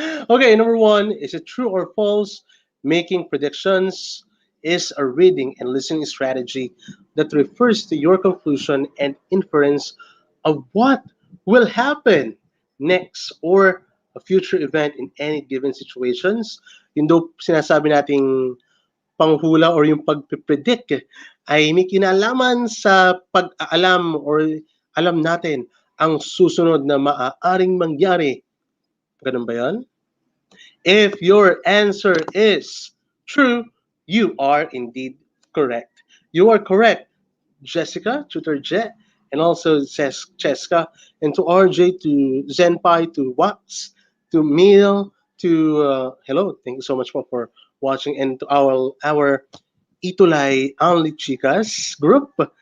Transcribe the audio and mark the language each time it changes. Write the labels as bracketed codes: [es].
[en] Okay, number 1, is it true or false? Making predictions is a reading and listening strategy that refers to your conclusion and inference of what will happen next or a future event in any given situations. [tl] Yung daw sinasabi nating panghula or yung pagpipredict ay may kinalaman sa pag-aalam or alam natin ang susunod na maaaring mangyari. Ganun ba yan? [en] If your answer is true, you are indeed correct. You are correct, Jessica, Tutor Jet, and also says Cheska, and to RJ, to Zenpai, to Wax, to Neil, to hello, thank you so much for watching, and to our ETUlay Only Chicas group.